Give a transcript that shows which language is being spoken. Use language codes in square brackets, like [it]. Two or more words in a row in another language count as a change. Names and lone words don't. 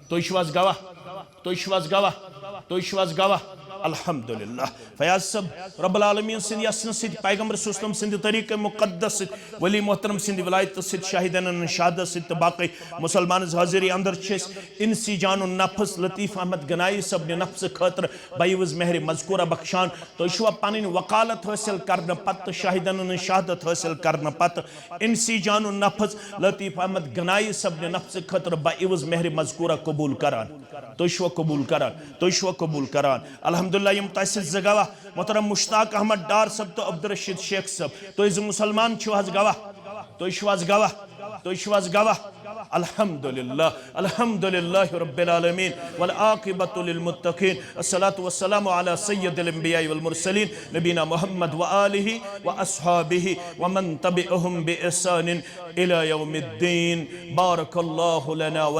[ks] तुम गवाह अल्हम्दुलिल्लाह फयाज सब [ar] رب العالمين [ks] सिंध यसन सिद पैगंबर सुस्लम सिंध तरीक़े मुक़द्दस सिद वली मोहतरम सिंध विलायत सिद शाहिदन शहादत सिद बाकी मुसलमान हाजिरी अंदर छस इंसी जान नफ्स लतीफ़ अहमद गनाई सब ने नफ्स खतर बाईवज मेहर मजकूरा बख्शान तो पन वकालत हासिल करने पत शाहिदन शहादत हासिल करने पत इंसी जान नफ्स लतीफ़ अहमद गनाई सब ने नफ्स खतर बाईवज मेहर मजकूरा कबूल करान तो कबूल करान अल्हम्दुलिल्लाह यम तह गवाह मोहतरम मुश्ताक अहमद डार सब तो अब्दुल रशीद शेख सब तो मुसलमान [ar] गवाह الحمد لله رب العالمين والعاقبة للمتقين الصلاة والسلام على سيد الأنبياء والمرسلين نبينا محمد و آله وأصحابه ومن تبعهم بإحسان إلى يوم الدين بارك الله لنا و